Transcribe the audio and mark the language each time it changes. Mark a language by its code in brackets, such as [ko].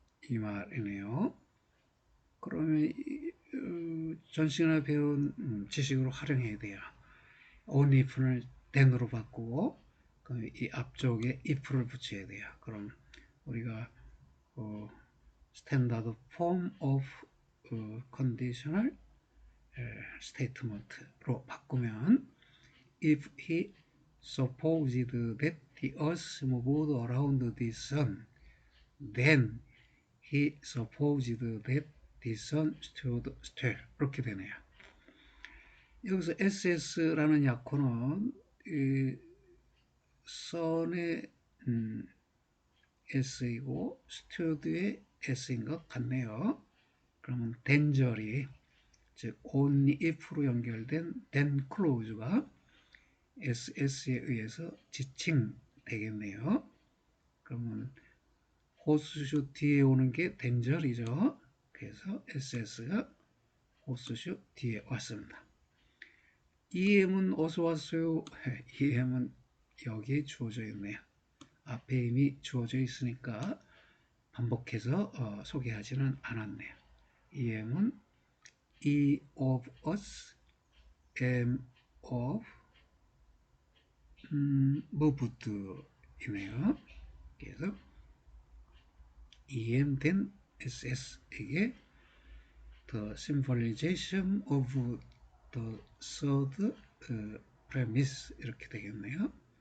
[ko] 이 말이네요. 그러면 전 시간에 배운 지식으로 활용해야 돼요. on if를 then으로 바꾸고 이 앞쪽에 if를 붙여야 돼요. 그럼 우리가 [en] standard form of conditional statement로 [ko] 바꾸면 [en] if he supposed that the earth moved around the sun, then he supposed that the sun stood still. [ko] 이렇게 되네요. 여기서 SS라는 약호는 이 sun의 S이고 stood의 S인 것 같네요. 그러면 danger이 즉 only if로 연결된 then clause가 SS에 의해서 지칭되겠네요. 그러면 호스슈 뒤에 오는 게 danger이죠. 그래서 SS가 호스슈 뒤에 왔습니다. EM은 어디서 왔어요? EM은 여기에 주어져 있네요. 앞에 이미 주어져 있으니까 반복해서 소개하지는 않았네요. EM은 E of us, M of moved 이네요. 그래서 [en] EM then SS에게 the symbolization of the third premise [ko] 이렇게 되겠네요.